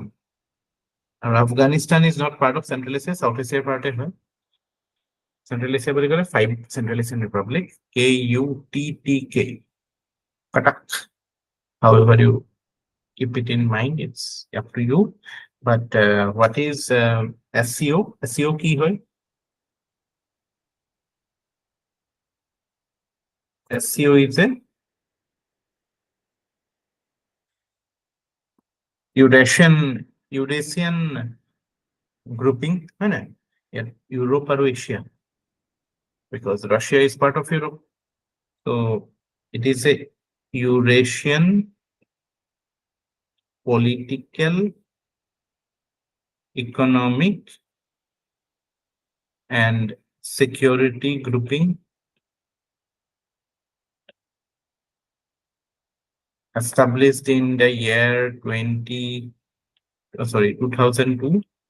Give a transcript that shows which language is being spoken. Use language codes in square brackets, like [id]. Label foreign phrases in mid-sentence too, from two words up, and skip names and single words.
[en] আৰু Afghanistan is not part of Central Asia, সাউথ এছিয়াৰ পাৰ্টে হয়। [as] চেন্ট্ৰেল এছিয়া বুলি ক'লে 5 [en] Central Asian republic, KUTTK, Katak, however you keep it in mind, it's up to you. But what is SCO? [as] SCO কি হয়? [en] SCO is a Eurasian grouping, [as] হয় না? ইউৰোপ আৰু এছিয়া, [en] because Russia is part of Europe. So it is a Eurasian political economic and security grouping established in the year 2002.